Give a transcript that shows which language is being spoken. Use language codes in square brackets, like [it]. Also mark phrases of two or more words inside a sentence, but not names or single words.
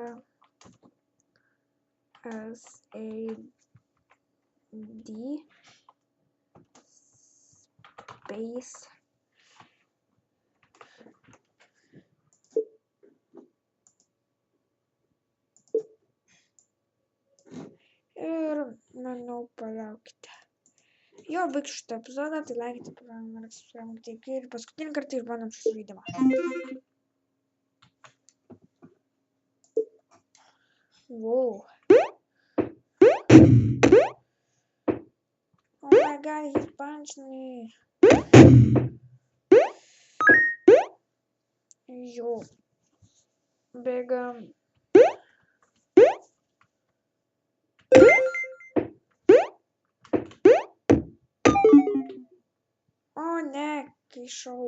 [en] S A D space [lt] ir manau palaukite. Jo, baigsiu šitą epizodą, tai laikite, subscribe ir paskutinį kartą išbandom šį žaidimą. [en] Wow. Oh my god, he punched me. [lt] Jo. Bėgam. O ne, kišau.